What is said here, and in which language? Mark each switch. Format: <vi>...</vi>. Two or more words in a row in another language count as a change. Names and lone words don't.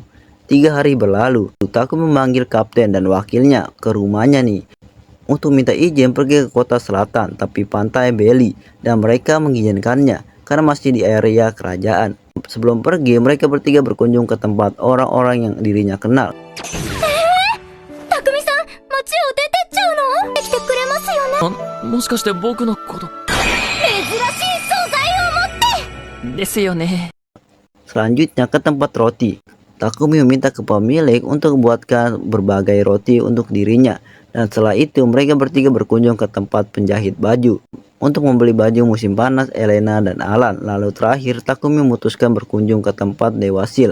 <id>3 hari berlalu, Takumi memanggil kapten dan wakilnya ke rumahnya nih untuk minta izin pergi ke kota selatan tapi pantai Beli, dan mereka mengizinkannya karena masih di area kerajaan. Sebelum pergi, mereka bertiga berkunjung ke tempat orang-orang yang dirinya kenal.</id> <ja>たくみさん街を出てっちゃうの来てくれますよねもしかして僕のこと珍しい素材を持ってですよね。</ja> <id>Selanjutnya ke tempat roti. Takumi meminta ke pemilik untuk membuatkan berbagai roti untuk dirinya. Dan setelah itu mereka bertiga berkunjung ke tempat penjahit baju untuk membeli baju musim panas Elena dan Alan. Lalu terakhir Takumi memutuskan berkunjung ke tempat Dewa Sil.</id>